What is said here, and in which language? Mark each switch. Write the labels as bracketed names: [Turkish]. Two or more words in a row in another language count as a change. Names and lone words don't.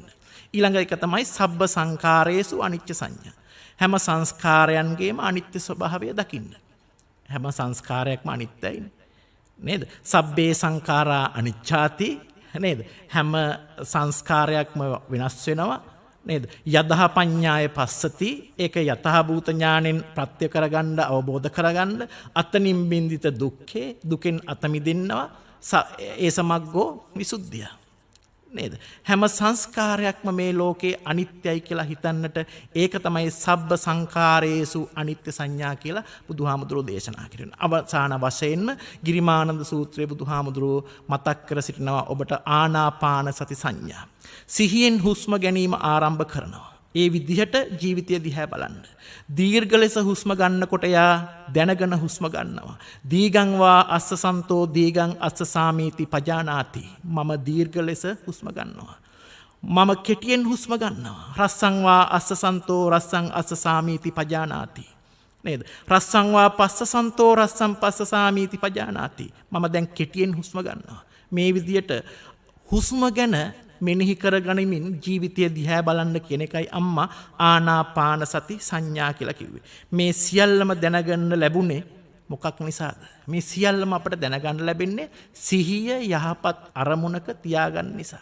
[Sinhala] ඊළඟ එක තමයි [Pali] සබ්බ සංඛාරේසු අනිච්ච සංඥා. [Sinhala] හැම සංස්කාරයන්ගේම අනිත්‍ය ස්වභාවය දකින්න. හැම සංස්කාරයක්ම අනිත්‍යයි නේද? [Pali] සබ්බේ සංඛාරා අනිච්ඡාති නේද? [Sinhala] හැම සංස්කාරයක්ම වෙනස් වෙනවා නේද? [Pali] යදහ පඤ්ඤාය පස්සති. [Sinhala] ඒක යථාභූත ඥාණයෙන් ප්‍රත්‍ය කරගන්න, අවබෝධ කරගන්න. [Pali] අතනින් බින්දිත දුක්ඛේ, [Sinhala] දුකෙන් අත මිදෙන්නවා. ඒ සමග්ගෝ විසුද්ධිය නේද? හැම සංස්කාරයක්ම මේ ලෝකේ අනිත්‍යයි කියලා හිතන්නට ඒක තමයි [Pali] සබ්බ සංඛාරේසු [Sinhala] අනිත්‍ය සංඥා කියලා බුදුහාමුදුරුවෝ දේශනා කරනවා. අවසාන වශයෙන්ම ගිරිමානන්ද සූත්‍රයේ බුදුහාමුදුරුවෝ මතක් කර සිටිනවා ඔබට ආනාපාන සති සංඥා. සිහියෙන් හුස්ම ගැනීම ආරම්භ කරනවා. ඒ විදිහට ජීවිතය දිහා බලන්න. දීර්ඝ ලෙස හුස්ම ගන්නකොට යා දැනගෙන හුස්ම ගන්නවා. [Pali] දීගං වා අස්ස සන්තෝ දීගං අස්ස සාමීති පජානාති. [Sinhala] මම දීර්ඝ ලෙස හුස්ම ගන්නවා. මම කෙටියෙන් හුස්ම ගන්නවා. [Pali] රස්සං වා අස්ස සන්තෝ රස්සං අස්ස සාමීති පජානාති. [Sinhala] නේද? [Pali] රස්සං වා පස්ස සන්තෝ රස්සං පස්ස සාමීති පජානාති. [Sinhala] මම දැන් කෙටියෙන් හුස්ම ගන්නවා. මේ විදිහට හුස්ම ගැන මෙනෙහි කරගනිමින් ජීවිතය දිහා බලන්න කියන එකයි අම්මා ආනාපාන සති සංඥා කියලා කිව්වේ. මේ සියල්ලම දැනගන්න ලැබුණේ මොකක් නිසාද? මේ සියල්ලම අපට දැනගන්න ලැබෙන්නේ සිහිය යහපත් අරමුණක තියාගන්න නිසා.